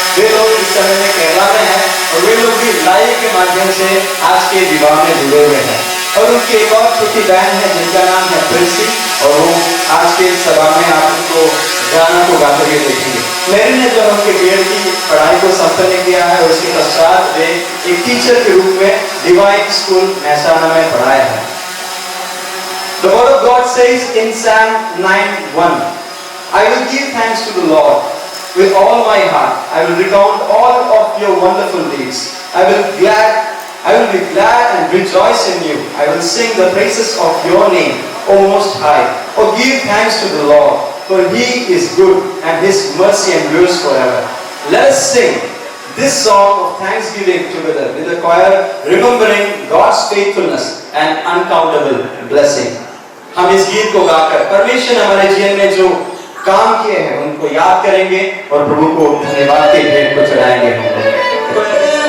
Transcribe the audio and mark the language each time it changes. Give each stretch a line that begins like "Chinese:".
Hindi: वे लोग इस समय में केरला में हैं और वे लोग भी लाइव के माध्यम से आज के विवाह में जुड़े हुए हैं और उनकी एक और छोटी बहन है जिनका नाम है प्रिंसी और वो आज के सभा में आप उनको गाना को गाते हुए देखेंगे। मेरिन ने जो उनके बीएड की पढ़ाई को संपन्न किया है और उसके पश्चात वे एक टीचर के रूप में डिवाइन स्कूल महसाना में पढ़ाया है।
English: The word of God says in Psalm 9:1, I will give thanks to the Lord with all my heart. I will recount all of your wonderful deeds. I will be glad and rejoice in you. I will sing the praises of your name, O Most High. Oh, give thanks to the Lord, for He is good and His mercy endures forever. Let us sing this song of thanksgiving together with the choir, remembering God's faithfulness and uncountable blessing.
Hindi: हम इस गीत को गाकर परमेश्वर ने हमारे जीवन में जो काम किए हैं उनको याद करेंगे और प्रभु को धन्यवाद के भेंट को चढ़ाएंगे।